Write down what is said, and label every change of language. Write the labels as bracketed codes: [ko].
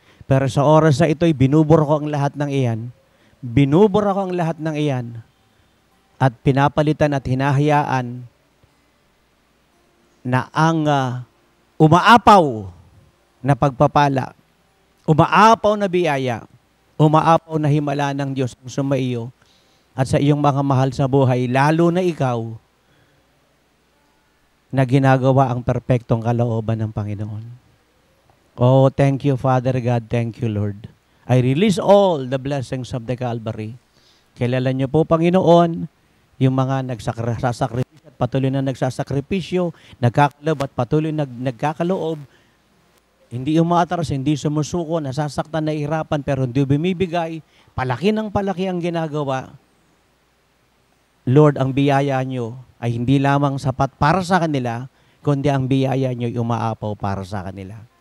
[tl] Pero sa oras na ito'y binubura ko ang lahat ng iyan, binubura ko ang lahat ng iyan, at pinapalitan at hinahayaan na ang umaapaw na pagpapala, umaapaw na biyaya, umaapaw na himala ng Diyos ang sumaiyo at sa iyong mga mahal sa buhay, lalo na ikaw na ginagawa ang perpektong kalooban ng Panginoon. [en] Oh, thank you, Father God. Thank you, Lord. I release all the blessings of the Calvary. [tl] Kilala niyo po, Panginoon, yung mga nagsasakripisyo at patuloy na nagsasakripisyo, nagkakaloob at patuloy nagkakaloob hindi umaatras, hindi sumusuko, nasasaktan, nahihirapan, pero hindi bumibigay, palaki ng palaki ang ginagawa, Lord, ang biyaya nyo ay hindi lamang sapat para sa kanila, kundi ang biyaya nyo ay umaapaw para sa kanila.